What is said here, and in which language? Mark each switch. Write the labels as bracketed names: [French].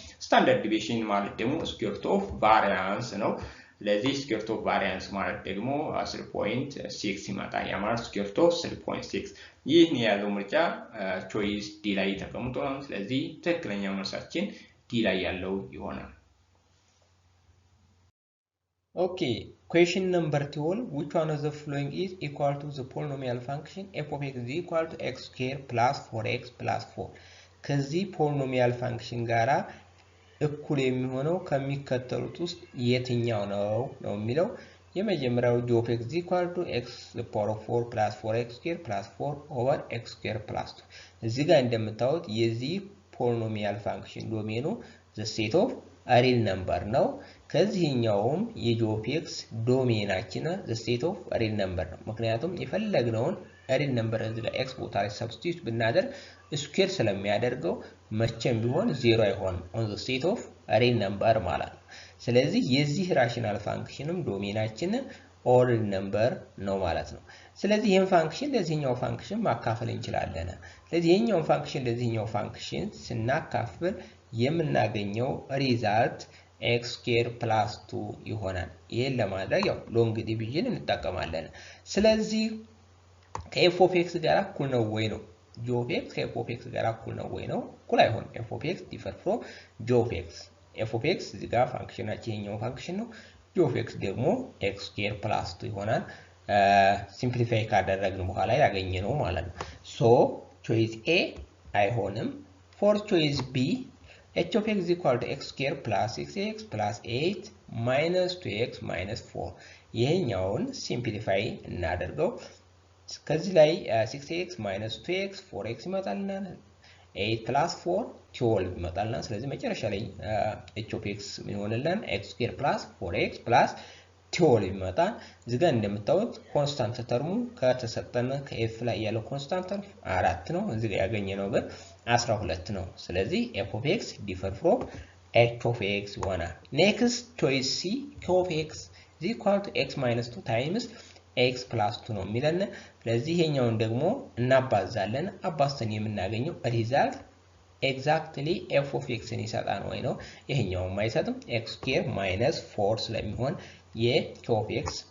[Amharic] ስታንዳርድ ዲቪዬሽን ማለት ደግሞ ስኩዌር ሩት ኦፍ ቫሪያንስ ነው። ስለዚህ ስኩዌር ሩት ኦፍ ቫሪያንስ ማለት ደግሞ 3.6 ይመጣል። ያ ማለት ስኩዌር ሩት ኦፍ 3.6 ይህን የያዘው ምርጫ ቾይስ ዲ ላይ ተቀምጧል። ስለዚህ ትክክለኛ መልሳችን ዲ ላይ ያለው ይሆናል። [English] Okay, question number 12. Which one of the following is equal to the polynomial function f of x is equal to x square plus 4x plus 4? [Amharic] ከዚህ ፖሊኖሚያል ፋንክሽን ጋራ እኩል የሚሆነው ከሚከተሉት ውስጥ የትኛው ነው የሚለው የመጀመሪያው [English] g of x is equal to x to the power of 4 plus 4x square plus 4 over x square plus 2. [Amharic] እዚህ ጋር እንደምታዩት የዚህ ፖሊኖሚያል ፋንክሽን ዶሜኑ [English] the set of [Amharic] ሪል ነምበር ነው። ከዚህኛውም የጂ ኦፍ ኤክስ ዶሜናችን the set of ሪል ነምበር ነው። ምክንያቱም የፈለግነውን ሪል ነምበር እዚህ ላይ ኤክስ ቦታ ላይ ሰብስቲቱት ብናደርግ ስኩዌር ስለሚያደርገው መቼም ቢሆን ዜሮ አይሆንም [English] on the set of [Amharic] ሪል ነምበር ማለት ነው። ስለዚህ የዚህ ራሽናል ፋንክሽንም ዶሜናችን ኦል ነምበር ነው ማለት ነው። ስለዚህ ይህን ፋንክሽን ለዚህኛው ፋንክሽን ማካፈል እንችላለን። ስለዚህ ይህኛውን ፋንክሽን ለዚህኛው ፋንክሽን ስናካፍል የምናገኘው ሪዛልት x ስኩዌር ፕላስ 2 ይሆናል። ይሄን ለማድረግ ያው ሎንግ ዲቪዥን እንጠቀማለን። ስለዚህ ከf of x ጋር እኩል ነው ወይ ነው g of x ከf of x ጋር እኩል ነው ወይ ነው? እኩል አይሆንም። [English] f of x differ from g of x [Amharic] f of x እዚህ ጋር ፋንክሽናችን ይሄኛው ፋንክሽን ነው። g of x ደግሞ x ስኩዌር ፕላስ 2 ይሆናል። ሲምፕሊፋይ ካደረግን በኋላ ያገኘነው ማለት ነው። ሶ ቾይስ A አይሆንም። ፎር ቾይስ B [English] h of x is equal to x square plus 6x plus 8 minus 2x minus 4 [Amharic] ይሄኛውን ሲምፕሊፋይ እናደርገው። ከዚህ ላይ 6x minus 2x 4x ይመጣልናል። 8 plus 4 12 ይመጣልናል። ስለዚህ መጨረሻ ላይ h of x ምን ይሆንልናል? [English] x square plus 4x plus 12 [Amharic] ይመጣል። እዚህ ጋር እንደምታዩት ኮንስታንት ተርሙ ከተሰጠነ ከf ላይ ያለው ኮንስታንት ተርም 4 ነው። እዚህ ጋር ያገኘነው ግን 12 ነው። ስለዚህ [English] f of x differ from [Amharic] h of x ይሆናል። [English] next choice C q of x is equal to x minus 2 times x plus 2 [Amharic] ነው የሚለን። ስለዚህ ይሄኛውን ደግሞ እናባዛለን። አባዝተን የምናገኘው ሪዛልት ኤግዛክትሊ f of x ን ይሰጣል ወይ ነው። ይሄኛውን አይሰጥም። [English] x square minus 4 [Amharic] ስለሚሆን q of x